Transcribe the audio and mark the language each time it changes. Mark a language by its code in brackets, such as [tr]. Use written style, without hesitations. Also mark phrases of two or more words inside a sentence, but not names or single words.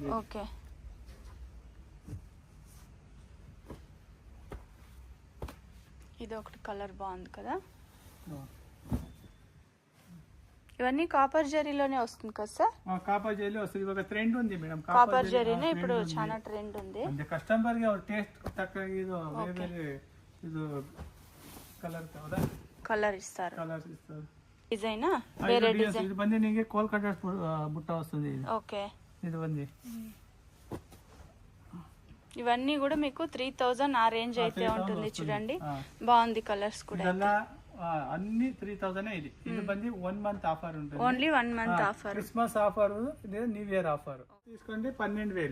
[te] ఓకే ఇది ఒకటి కలర్ బాగుంది కదా. ఇవన్నీ కాపర్ జరీలోనే వస్తుంది కదా సార్? కాపర్ జరీ వస్తుంది. ఒక ట్రెండ్ ఉంది మేడం, కాపర్ జరీనే ఇప్పుడు చాలా ట్రెండ్ ఉంది. [kn] అంటే కస్టమర్ ಗೆ ಟೇಸ್ಟ್ ತಕ್ಕ ಇದು ಬೇರೆ ಇದು [te] కలర్ ఇస్తారు. డిజైన్ వేరే డిజైన్ ఇది [kn] ಬಂದು ನಿಮಗೆ ಕೋಲ್ಕತ್ತಾ ಬುಟ್ಟ [te] వస్తుంది. ఓకే, ఇది ಬಂದು ఇవన్నీ కూడా మీకు 3000 ఆ రేంజ్ అయితే ఉంటుంది. చూడండి బాగుంది, కలర్స్ కూడా అన్ని 3000 ఇది. ఇది ಬಂದು [en] 1 month offer [te] ఉంటుంది. [en] only 1 month offer, Christmas offer, New Year offer. తీసుకోండి 12000.